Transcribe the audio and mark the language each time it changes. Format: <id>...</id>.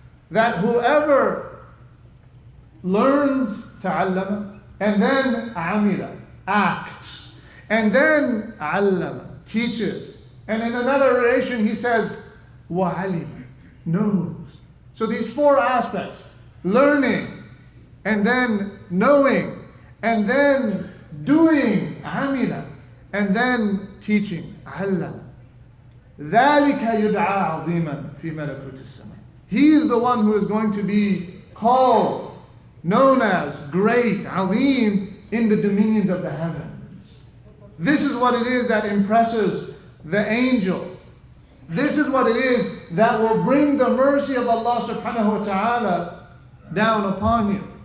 <en>That whoever learns</en> <ar>تعلم</ar> <en>and then</en> <ar>عمل,</ar> <en>acts, and then</en> <ar>علم,</ar> <en>teaches, and in another narration he says</en> <ar>وعلم,</ar> <en>knows. So these four aspects, learning, and then knowing, and then doing,</en> <ar>عمل,</ar> <en>and then teaching,</en> <ar>علم. ذلك يدعى عظيما في ملكوت السماء.</ar> <en>He is the one who is going to be called, known as great,</en> <ar>عظيم,</ar> <en>in the dominions of the heavens. This is what it is that impresses the angels. This is what it is that will bring the mercy of Allah subhanahu wa ta'ala down upon you.</en>